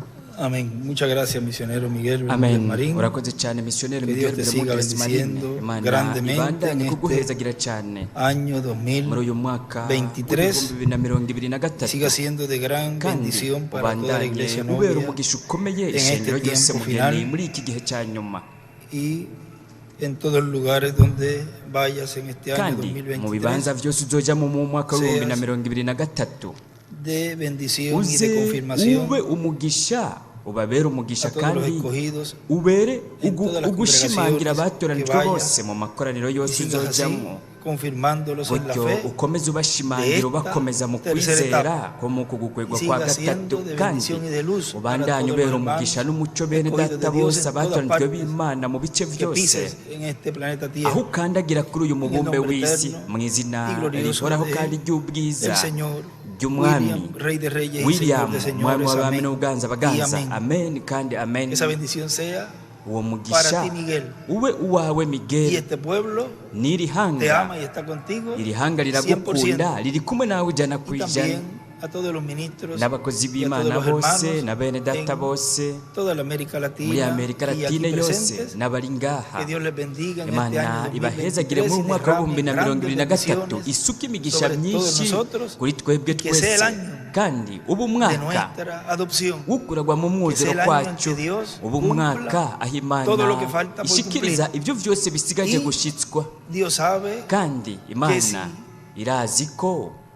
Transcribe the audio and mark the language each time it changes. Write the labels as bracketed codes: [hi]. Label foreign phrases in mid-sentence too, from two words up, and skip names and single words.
[es] Amén. Muchas gracias, misionero Miguel Bermúdez amen. Marín. [rn] Urakoze cyane misiyoneri [es] Que Dios Miguel te siga Bermúdez Marín. bendiciendo [rn] Imana [es] grandemente [rn] ibandanye [es] en [rn] kuguhezagira cyane [es] año [rn] muri uyu mwaka 2023 [es] 2023 siga siendo de gran [rn] kandi [es] bendición para toda la iglesia [rn] ubera [es] novia [rn] umugisha ukomeye [es] en [rn] ishengero [es] este [rn] ryose [es] tiempo [rn] mugeni [es] final [rn] muri iki gihe cya nyuma, [es] y en todos los lugares donde vayas en este año [rn] kandi mu bibanza 2023 byose uzojyamo mu mwaka wa 2023 [es] de bendición y [rn] uze [es] de confirmación [rn] ube umugisha, ubabere umugisha [es] a todos los [rn] kandi [es] escogidos [rn] ubere [es] en todas las [rn] ugushimangira [es] congregaciones [rn] abatoranijwe [es] que vaya, [rn] bose mu makoraniro [es] y [rn] yose [es] sigas así [rn] uzojyamo, [es] confirmándolos en la [rn] gutyo [es] fe [rn] ukomeze ubashimangira ubakomeza mu kwizera ko mu kugukwegwa kwa gatatu, kandi ubandanye ubera umugisha n'umuco bene data bose abatoranijwe b'Imana mu bice byose aho ukandagira kuri uyu mubumbe w'isi, mu izina rihoraho kandi ry'ubwiza ry'umwami William, umwami w'abami n'uganza baganza. Amen kandi amen. Uwo mugisha ube uwawe Miguel, n'iri hanga, iri hanga riragukunda, riri kumwe nawe ijana ku ijana, n'abakozi b'Imana bose na bene data bose muri Amerika Latine yose n'abari ngaha. Imana ibahezagire mu mwaka wa 2023, isuka imigisha myinshi kuri twebwe twese, kandi ubu mwaka ukuragwa mu mwuzuro kwacu, ubu mwaka aho Imana ishikiriza ibyo byose bisigaje gushitswa, kandi Imana irazi ko